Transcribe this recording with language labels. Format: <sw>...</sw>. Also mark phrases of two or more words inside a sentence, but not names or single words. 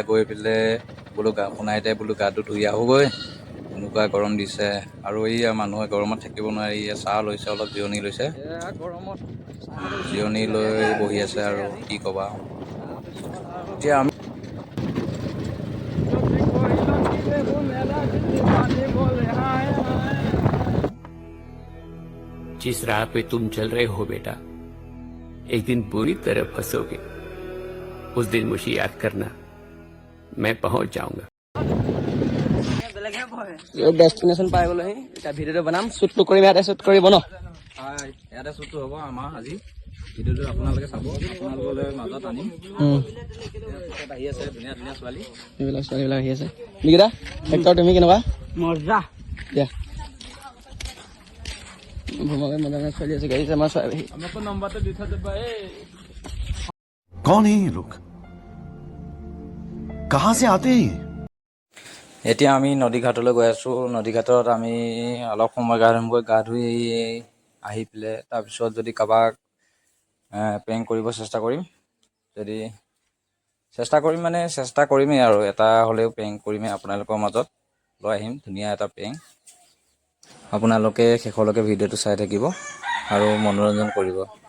<as>গৈ পেলাই বোলো সোণাইতে বোলো গাটো ধুই আহোঁগৈ এনেকুৱা গৰম দিছে আৰু এইয়া মানুহে গৰমত থাকিব নোৱাৰি এইয়া চাহ লৈছে অলপ জিৰণি লৈছে গৰমত জিৰণি লৈ বহি আছে আৰু কি ক'বা এতিয়া আমি</as> <hi>जिस राह पे तुम चल रहे हो बेटा एक दिन पूरी तरह फंसोगे उस दिन मुझे याद करना मैं पहुंच जाऊंगा</hi> <as>ডেষ্টিনেশ্যন পাই গ'লোহি এতিয়া ভিডিঅ'টো বনাম শ্বুটটো কৰিম ইয়াতে শ্বুট কৰিব ন হয় ইয়াতে শ্বুটটো হ'ব আমাৰ আজি ভিডিঅ'টো আপোনালোকে চাব আপোনালোকলৈ মাজত আনিম আহি আছে ধুনীয়া ধুনীয়া ছোৱালী ছোৱালীবিলাক আহি আছে নিকিতা এক্টৰ তুমি কেনেকুৱা মজা দিয়া ভ্ৰমণে মজা ছোৱালী আছে গাড়ী আমাৰ ছোৱালী আমাকো নম্বৰটো দি থৈ দিবা</as> <hi>कौन है ये लोग कहाँ से आते हैं</hi> <as>এতিয়া আমি নদীঘাটলৈ গৈ আছোঁ নদীঘাটত আমি অলপ সময় গা ধুই আহি পেলাই তাৰপিছত যদি কাৰোবাক প্ৰেংক কৰিব চেষ্টা কৰিম যদি চেষ্টা কৰিমেই আৰু এটা হ'লেও প্ৰেংক কৰিমেই আপোনালোকৰ মাজত লৈ আহিম ধুনীয়া এটা প্ৰেংক আপোনালোকে শেষলৈকে ভিডিঅ'টো চাই থাকিব আৰু মনোৰঞ্জন কৰিব</as>